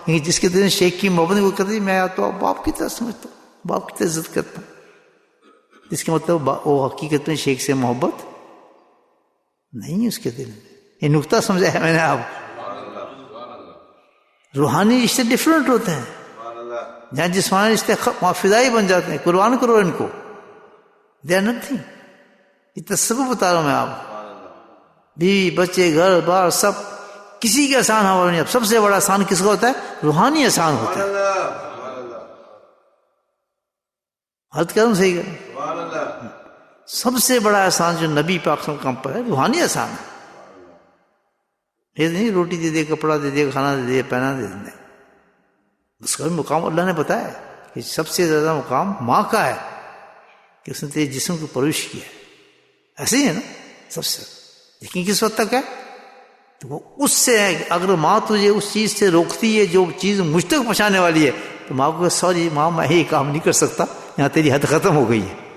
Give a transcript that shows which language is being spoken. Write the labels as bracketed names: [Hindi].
[Urdu] جس کے دل میں شیخ کی محبت وہ کہتے میں تو باپ کی طرح سمجھتا ہوں، باپ کی طرح عزت کرتا ہوں. اس کے مطلب وہ حقیقت میں شیخ سے محبت نہیں ہے اس کے دل میں. یہ نقطہ سمجھا ہے میں نے آپ. روحانی رشتے ڈفرینٹ ہوتے ہیں. جہاں جسمانی رشتے وہاں فدائی بن جاتے ہیں، قربان کرو ان کو. [English] They are nothing. [Urdu] اتنا سبب بتا رہا ہوں میں آپ. بیوی بچے گھر بار سب کسی کا احسان ہوا نہیں. اب سب سے بڑا احسان کس کا ہوتا ہے؟ روحانی احسان ہوتا ہے. حد کروں صحیح کروں. سب سے بڑا احسان جو نبی پاک صلی اللہ علیہ وسلم پر ہے روحانی احسان ہے. یہ نہیں روٹی دے دے، کپڑا دے دے، کھانا دے دے، پہنا دے دے. اس کا بھی مقام اللہ نے بتایا کہ سب سے زیادہ مقام ماں کا ہے کہ اس نے تیرے جسم کو پرورش کیا ہے. ایسے ہی ہے نا سب سے. لیکن کس وقت تک ہے؟ تو وہ اس سے ہے. اگر ماں تجھے اس چیز سے روکتی ہے جو چیز مجھ تک پہنچانے والی ہے تو ماں کو سوری ماں میں یہ کام نہیں کر سکتا، یہاں تیری حد ختم ہو گئی ہے.